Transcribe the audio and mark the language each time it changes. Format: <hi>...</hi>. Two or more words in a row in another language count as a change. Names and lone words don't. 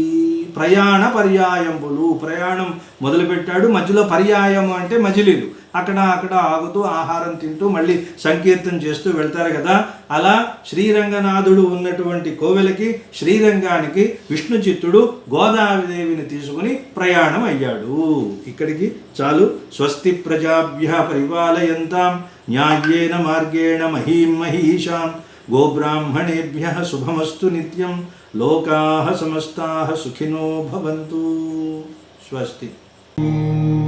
<te>ప్రయాణ పర్యాయంబులు, ప్రయాణం మొదలుపెట్టాడు, మధ్యలో పర్యాయం అంటే మజిలీలు, అక్కడ ఆగుతూ ఆహారం తింటూ మళ్ళీ సంకీర్తన చేస్తూ వెళ్తారు కదా. అలా శ్రీరంగనాథుడు ఉన్నటువంటి కోవెలకి శ్రీరంగానికి విష్ణు చిత్తుడు గోదాదేవిని తీసుకుని ప్రయాణం అయ్యాడు. ఇక్కడికి చాలు.</te> <sa>స్వస్తి ప్రజాభ్యః పరిపాలయంతాం న్యాయేన మార్గేణ మహీం మహీషాం గోబ్రాహ్మణేభ్యః శుభమస్తు నిత్యం. లోకాః సమస్తాః సుఖినో భవంతు. స్వస్తి.</sa>